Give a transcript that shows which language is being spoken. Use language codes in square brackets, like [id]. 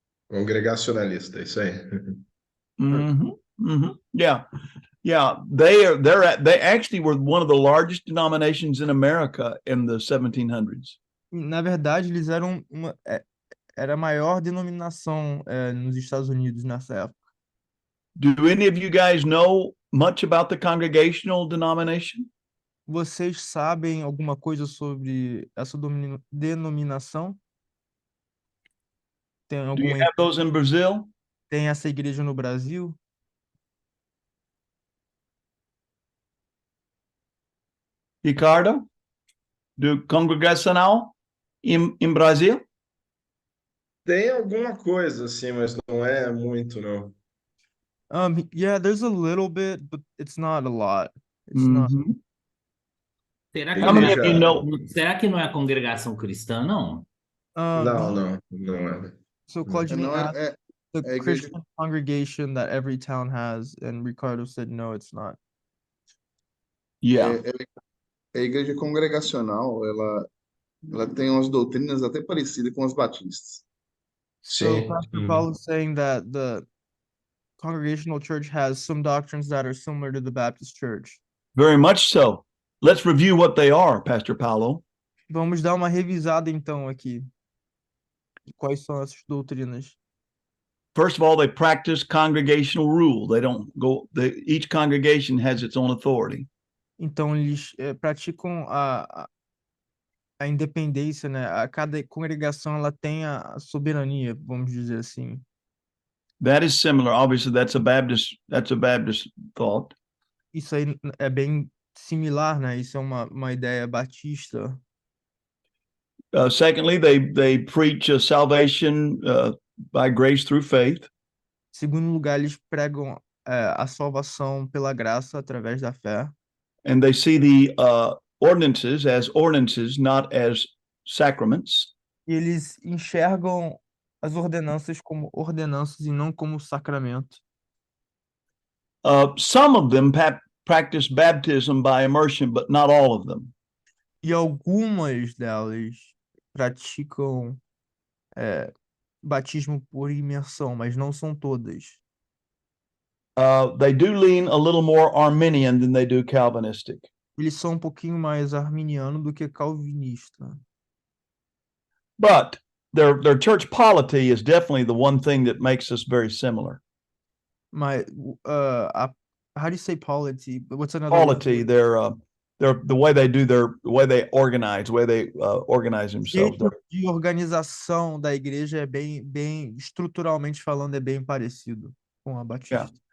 [pt] Congregacionalista, isso aí. Mm-hmm. Mm-hmm. Yeah. Yeah. [en] They actually were one of the largest denominations in America in the 1700s. [pt] Na verdade, eles eram era a maior denominação nos Estados Unidos nessa época. [en] Do any of you guys know much about the congregational denomination? [pt] Vocês sabem alguma coisa sobre essa denominação? Tem [en] Do you have those in Brazil? [pt] Tem essa igreja no Brasil? Ricardo? Do congregacional em Brasil? Tem alguma coisa, assim, mas não é muito, não. [en] Yeah, there's a little bit, but it's not a lot. It's not. Mhm. [pt] Será que, [en] How many of you know? [pt] será que não é a congregação cristã, não? Não é. [en] So Claudine [pt] Não, [en] asked the [pt] é igreja- [en] Christian congregation that every town has, and Ricardo said no, it's not. Yeah. [pt] A igreja congregacional, ela tem umas doutrinas até parecidas com as batistas. [en] So [pt] Sim. [en] Pastor Paulo is saying that the congregational church has some doctrines that are similar to the Baptist church. Very much so. Let's review what they are, Pastor Paulo. [pt] Vamos dar uma revisada então aqui. Quais são essas doutrinas? [en] First of all, they practice congregational rule. They don't go, each congregation has its own authority. [pt] Então eles praticam a independência, né? A cada congregação ela tem a soberania, vamos dizer assim. [en] That is similar. Obviously, that's a Baptist thought. [pt] Isso aí é bem similar, né? Isso é uma ideia batista. [en] Secondly, they preach salvation by grace through faith. [pt] Segundo lugar, eles pregam a salvação pela graça através da fé. [en] And they see the ordinances as ordinances, not as sacraments. [pt] E eles enxergam as ordenanças como ordenanças e não como sacramento. [en] Some of them practice baptism by immersion, but not all of them. [pt] E algumas delas praticam batismo por imersão, mas não são todas. [en] They do lean a little more Arminian than they do Calvinistic. [pt] Eles são um pouquinho mais arminiano do que calvinista. [en] But their church polity is definitely the one thing that makes us very similar. [pt] Mas [en] how do you say polity? What's another word? Polity, the way they do the way they organize [pt] O [en] themselves. [pt] jeito de organização da igreja é bem estruturalmente falando, é bem parecido com a Batista.